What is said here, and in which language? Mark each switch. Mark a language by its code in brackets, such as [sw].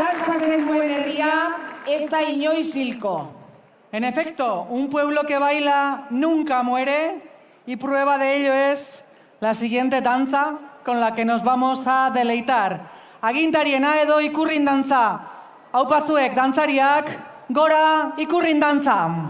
[eu] pasatzen duen herria ez da inoiz hilko. [es] En efecto, un pueblo que baila nunca muere y prueba de ello es la siguiente danza con la que nos vamos a deleitar. [eu] Agintariena edo ikurrin dantza. Aupa zuek dantzariak, gora ikurrin dantza.